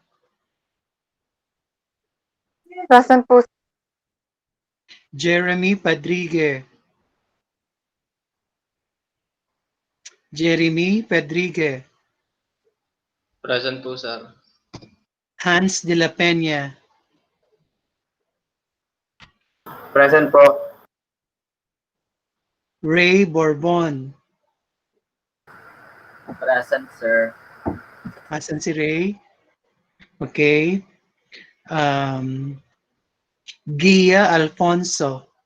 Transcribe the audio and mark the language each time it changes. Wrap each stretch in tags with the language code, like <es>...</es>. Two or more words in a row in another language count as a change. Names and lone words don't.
<tl>Present po. Jeremy Padrigue. Jeremy Padrigue. Present po, sir. Hans de la Peña. Present po. Ray Bourbon.</tl> <en>Present, sir.</en> <tl>Asan si Ray? Okay. Gia Alfonso.</tl>